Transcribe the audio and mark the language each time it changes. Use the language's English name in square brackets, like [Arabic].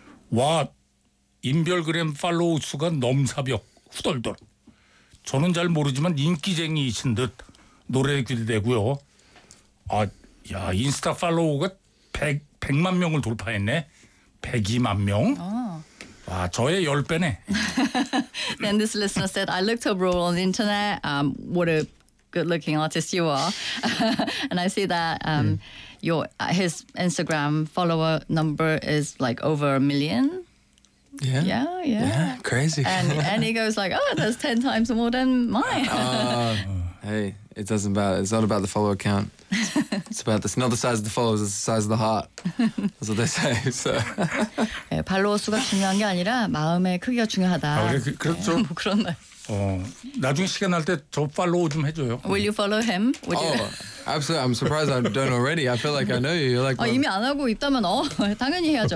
[Korean] 와, 인별그램 팔로우 수가 넘사벽 후덜덜. 저는 잘 모르지만 인기쟁이이신 듯 노래 기대되고요. 아, 야, 인스타 팔로우가 100만 명을 돌파했네. 102만 명? 어. 와, 저의 10배네. [English] Then this listener said, I looked up Ro on the internet. What a good-looking artist you are. And I see that his Instagram follower number is like over a million. Yeah, crazy. And he goes like, oh, that's 10 times more than mine. Hey, it doesn't matter. It's not about the follower count. It's about this. Not the size of the followers, it's the size of the heart. That's what they say. So. [Korean] 네, 팔로워 수가 중요한 게 아니라 마음의 크기가 중요하다. 아, 그래, 그렇죠. 뭐 그런 말. 어, 나중에 시간 날 때 저 팔로워 좀 해줘요. [English] Will you follow him? Would you? Absolutely. I'm surprised I don't already. I feel like I know you. You're like. [Korean] 아, 이미 안 하고 있다면 어 당연히 해야죠.